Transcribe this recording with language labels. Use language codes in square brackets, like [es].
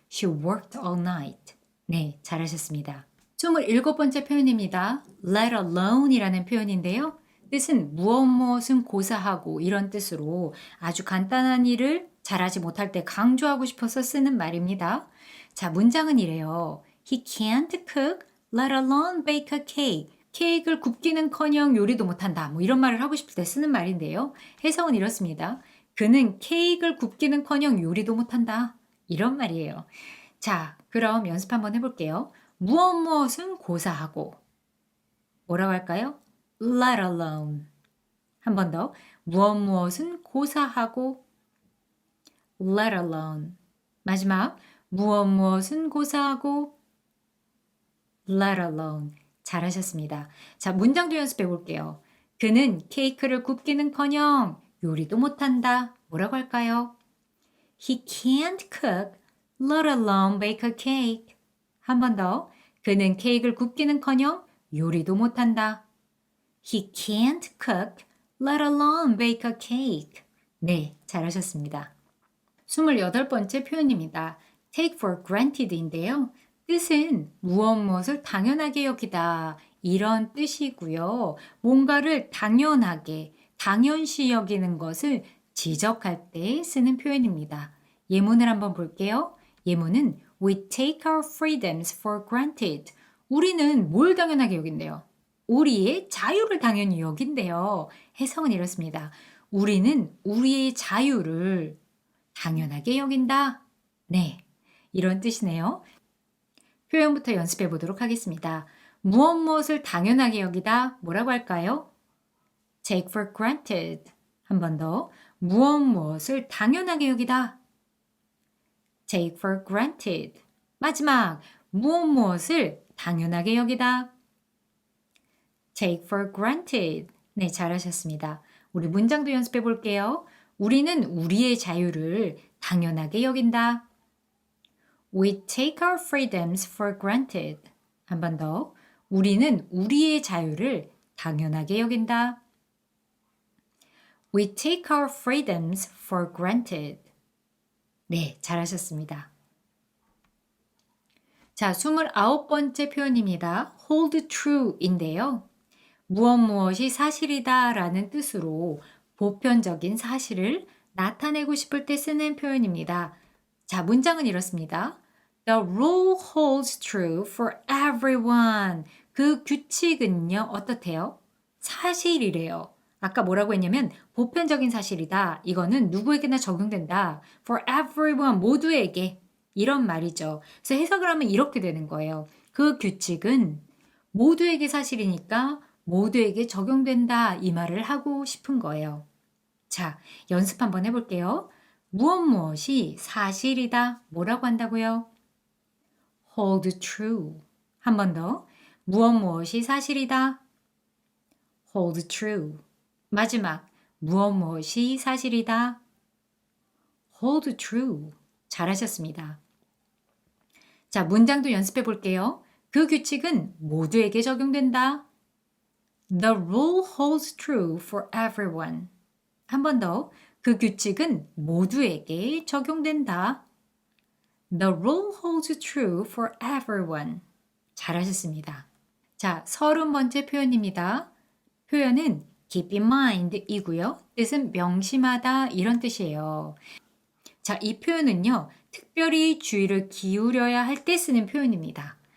[en] She worked all night. [ko] 네, 잘하셨습니다. 27번째 표현입니다. let alone 이라는 표현인데요. 뜻은 무엇은 고사하고 이런 뜻으로 아주 간단한 일을 잘하지 못할 때 강조하고 싶어서 쓰는 말입니다. 자, 문장은 이래요. [en] He can't cook, let alone bake a cake. [ko] 케이크를 굽기는커녕 요리도 못한다. 뭐 이런 말을 하고 싶을 때 쓰는 말인데요. 해석은 이렇습니다. 그는 케이크를 굽기는커녕 요리도 못한다. 이런 말이에요. 자, 그럼 연습 한번 해볼게요. 무엇은 고사하고 뭐라고 할까요? let alone. 한 번 더. 무엇은 고사하고 let alone. 마지막. 무엇은 고사하고 let alone. 잘하셨습니다. 자, 문장도 연습해 볼게요. 그는 케이크를 굽기는커녕 요리도 못한다. 뭐라고 할까요? [en] He can't cook, let alone bake a cake. [ko] 한 번 더. 그는 케이크를 굽기는커녕 요리도 못한다. [en] He can't cook, let alone bake a cake. [ko] 네, 잘하셨습니다. 28번째 표현입니다. [en] take for granted인데요. [ko] 뜻은 무엇을 당연하게 여기다 이런 뜻이고요. 뭔가를 당연하게, 당연시 여기는 것을 지적할 때 쓰는 표현입니다. 예문을 한번 볼게요. [en] 예문은 We take our freedoms for granted. [ko] 우리는 뭘 당연하게 여긴대요? 우리의 자유를 당연히 여긴대요. 해석은 이렇습니다. 우리는 우리의 자유를 당연하게 여긴다. 네, 이런 뜻이네요. 표현부터 연습해 보도록 하겠습니다. 무엇을 당연하게 여기다 뭐라고 할까요? take for granted. 한 번 더. 무엇을 당연하게 여기다 take for granted. 마지막. 무엇을 당연하게 여기다 take for granted. 네, 잘하셨습니다. 우리 문장도 연습해 볼게요. 우리는 우리의 자유를 당연하게 여긴다. [en] We take our freedoms for granted. [ko] 한 번 더. 우리는 우리의 자유를 당연하게 여긴다. [en] We take our freedoms for granted. [ko] 네, 잘하셨습니다. 자, 29번째 표현입니다. [en] hold true인데요. [ko] 무엇이 사실이다 라는 뜻으로 보편적인 사실을 나타내고 싶을 때 쓰는 표현입니다. 자, 문장은 이렇습니다. [en] The rule holds true for everyone. [ko] 그 규칙은요, 어떻대요? 사실이래요. 아까 뭐라고 했냐면 보편적인 사실이다. 이거는 누구에게나 적용된다. [en] For everyone, 모두에게. [ko] 이런 말이죠. 그래서 해석을 하면 이렇게 되는 거예요. 그 규칙은 모두에게 사실이니까 모두에게 적용된다. 이 말을 하고 싶은 거예요. 자, 연습 한번 해볼게요. 무엇이 사실이다. 뭐라고 한다고요? hold true. 한 번 더. 무엇이 사실이다. hold true. 마지막. 무엇이 사실이다. hold true. 잘하셨습니다. 자, 문장도 연습해 볼게요. 그 규칙은 모두에게 적용된다. [en] The rule holds true for everyone. [ko] 한 번 더. 그 규칙은 모두에게 적용된다. [en] The rule holds true for everyone. [ko] 잘하셨습니다. 자, 30번째 표현입니다. 표현은 keep in mind 이고요. 뜻은 명심하다 이런 뜻이에요. 자, 이 표현은요. 특별히 주의를 기울여야 할 때 쓰는 표현입니다.